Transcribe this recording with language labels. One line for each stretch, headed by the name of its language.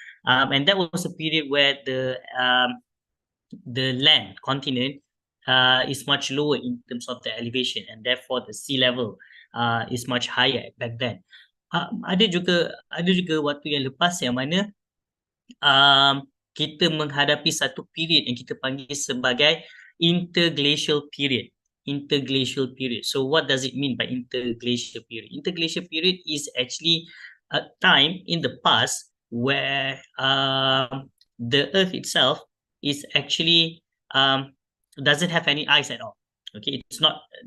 English: And that was a period where the land continent is much lower in terms of the elevation, and therefore the sea level is much higher back then.
Malay: Ada juga waktu yang lepas yang mana kita menghadapi satu period yang kita panggil sebagai interglacial period.
English: Interglacial period. So what does it mean by interglacial period? Interglacial period is actually a time in the past where the Earth itself is actually doesn't have any ice at all. Okay, it's not.